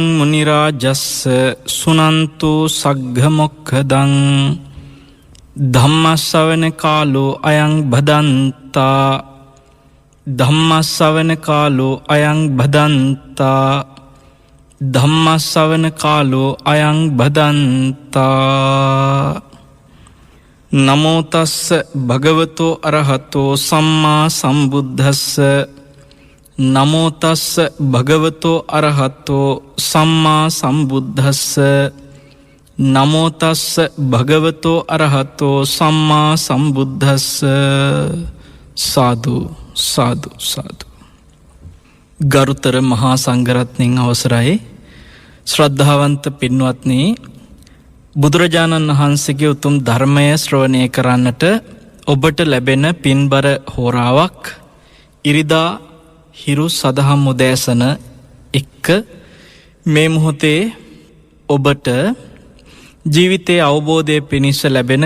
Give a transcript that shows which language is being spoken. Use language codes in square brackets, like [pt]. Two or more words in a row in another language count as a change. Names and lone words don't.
[pi] मुनिराजस्य सुनन्तु सग्घमोक्खदं धम्मश्रवण कालो अयं भदन्ता धम्मश्रवण कालो अयं भदन्ता धम्मश्रवण कालो अयं भदन्ता नमो तस्स भगवतो अरहतो सम्मा संबुद्धस्स नमो तस्स भगवतो अरहतो सम्मा संबुद्धस्स नमो तस्स भगवतो अरहतो सम्मा संबुद्धस्स साधु साधु साधु [si] ගරුතර මහා සංඝරත්නයන් අවසරයි ශ්‍රද්ධාවන්ත පින්වත්නි බුදුරජාණන් වහන්සේගේ උතුම් ධර්මය ශ්‍රවණය කරන්නට ඔබට ලැබෙන පින්බර හෝරාවක් ඉරිදා හිරු සදහම් උදෑසන එක්ක මේ මොහොතේ ඔබට ජීවිතයේ අවබෝධය පිණිස ලැබෙන